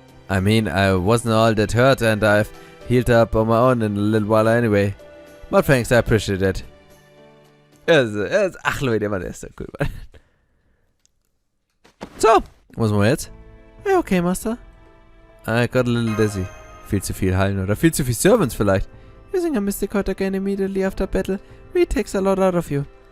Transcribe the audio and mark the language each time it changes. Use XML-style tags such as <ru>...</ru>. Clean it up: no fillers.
<en>I mean, I wasn't all that hurt and I've healed up on my own in a little while anyway. But thanks, I appreciate it.</en> <de>Ach Leute, der ist so cool. So, was machen wir jetzt? Ja, okay, Master.</de> <en>I got a little dizzy.</en> <de>Viel zu viel heilen oder viel zu viel Servants vielleicht.</de> <en>Using a mystic heart again immediately after battle really takes a lot out of you.</en>